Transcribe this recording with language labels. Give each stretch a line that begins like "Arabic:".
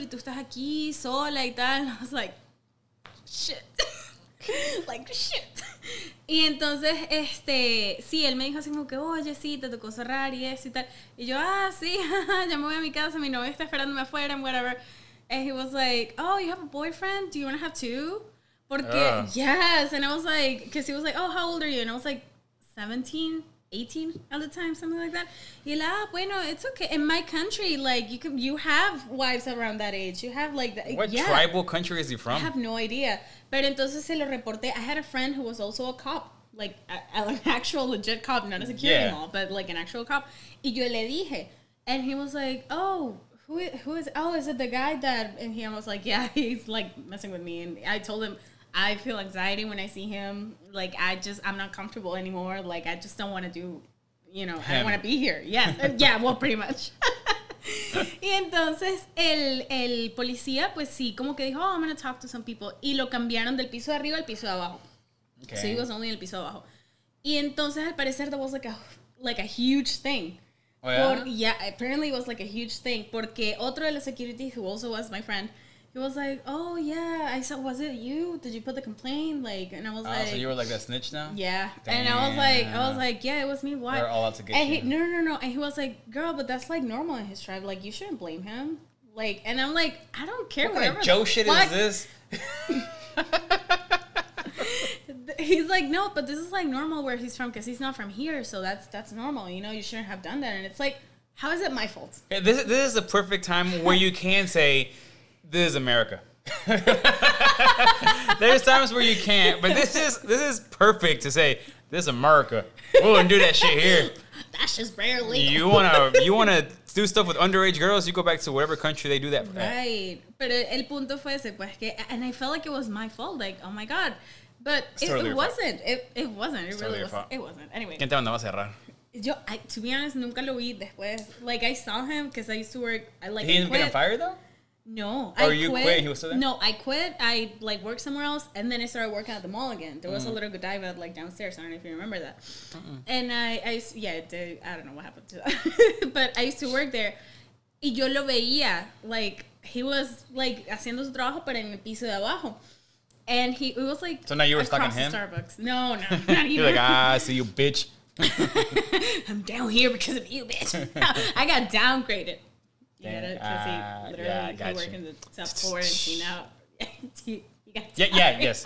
Spanish: Y tú estás aquí sola y tal.
English: And I was like, shit. Like, shit.
Spanish: Y entonces, sí, él me dijo así como que, oye, sí, te tocó cerrar y eso y tal. Y yo, sí, ya me voy a mi casa, mi novio está esperándome afuera
English: and whatever. And he was like, oh, you have a boyfriend? Do you want to have two? Porque, yes. And I was like, because he was like, oh, how old are you? And I was like, 17, 18 at the time, something like that.
Spanish: Y él, bueno,
English: it's okay. In my country, like, you have wives around that age. You have, like, what tribal country is he from? I have no idea.
Spanish: Pero entonces se lo reporté.
English: I had a friend who was also a cop. Like, an actual legit cop, not a security mall, but, like, an actual cop.
Spanish: Y yo le dije.
English: And he was like, oh, who is, oh, is it the guy that, and he was like, yeah, he's, like, messing with me. And I told him, I feel anxiety when I see him. Like, I'm not comfortable anymore. Like, I just don't want to do, I don't want to be here. Yes. Yeah, well, pretty much.
Spanish: Y entonces el policía, pues sí, como que dijo, oh,
English: I'm going to talk to some people.
Spanish: Y lo cambiaron del piso de arriba al piso de abajo.
English: Okay. So he was only
Spanish: en el piso de abajo. Y entonces, al parecer,
English: there was like a huge thing. Oh, yeah? Yeah, apparently it was like a huge thing.
Spanish: Porque otro de los
English: security, who also was my friend, he was like, oh, yeah, I saw, was it you? Did you put the complaint? Like, and I was like... So you were like that snitch now? Yeah. Damn. And I was like, yeah, it was me. Why? They're all out to get you. No. And he was like, girl, but that's like normal in his tribe. Like, you shouldn't blame him. Like, and I'm like, I don't care. What kind of Joe shit is this? He's like, no, but this is like normal where he's from because he's not from here. So that's normal. You shouldn't have done that. And it's like, how is it my fault? Yeah, this is the perfect time where you can say... This is America. There's times where you can't, but this is perfect to say this is America. We wouldn't do that shit here. That's just very legal. You wanna do stuff with underage girls? You go back to whatever country they do that. Right. But
Spanish: el punto fue ese, pues que,
English: and I felt like it was my fault. Like, oh my god, but it wasn't. It wasn't. It really wasn't. It wasn't. Anyway.
Spanish: ¿Quién te mandaba a cerrar?
English: To be honest,
Spanish: nunca lo vi después.
English: Like, I saw him because I used to work. He didn't get on fire though. No, I quit. You quit? He was still there? No, I quit. I worked somewhere else, and then I started working at the mall again. There was a little godiva downstairs. I don't know if you remember that. And I don't know what happened to that, but I used to work there.
Spanish: Y yo lo veía,
English: like he was like
Spanish: haciendo su trabajo, pero en el piso de abajo.
English: And it was like, so now you were stuck in him? Starbucks. No, not even. You're like, I see you, bitch. I'm down here because of you, bitch. I got downgraded. You get it? Because he literally worked in the top floor and he now... you got yes.